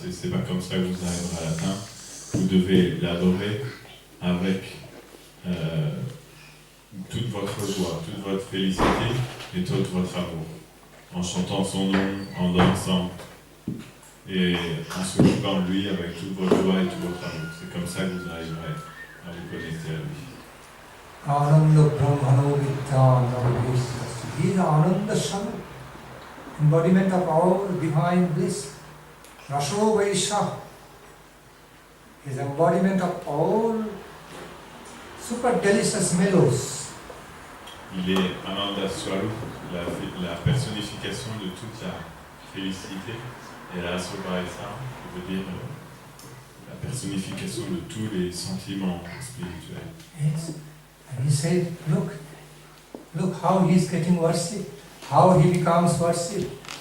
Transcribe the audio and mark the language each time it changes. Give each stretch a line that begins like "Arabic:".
French: C'est pas comme ça que vous arriverez à l'atteindre. Vous devez l'adorer avec toute votre joie, toute votre félicité et tout votre amour. En chantant son nom, en dansant et en s'occupant de lui avec toute votre joie et tout votre amour. C'est comme ça que vous arriverez à vous connecter à lui.
Sanskrit: Ananda Brahmano Vidyanam.
English: He is Ananda Swami, embodiment of all divine bliss. Raso Vaisha is embodiment of all super delicious mellows.
French: Il est Ananda Swarup, la personnification de toute la félicité, et la Sobaisa, qui veut dire la personnification de tous les sentiments spirituels.
English: Yes. And he said, look how he is getting worshipped, how he becomes worshipped.